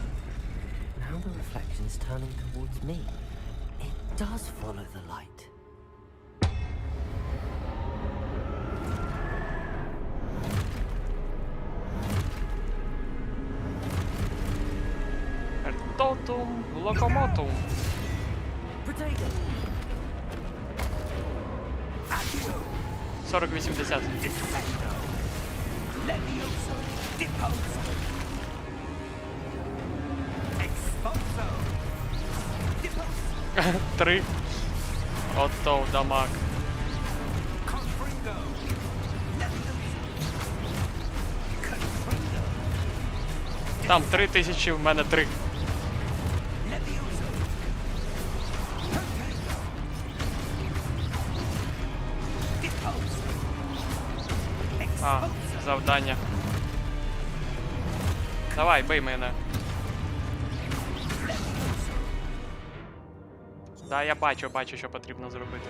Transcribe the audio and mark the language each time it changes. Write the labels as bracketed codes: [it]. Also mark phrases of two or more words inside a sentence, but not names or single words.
[en] Now the reflection's turning towards me. It does follow the light. Totum locomotum. Potato! 40-80. [uk] Levioso. Deposo. Exposo. Deposo. 3. Ото дамаг. Confringo. Levioso. Confringo. Там 3000, в мене 3. Levioso. Perfecto. Deposo. А, завдання. Давай, бий мене. Да, я бачу, що потрібно зробити.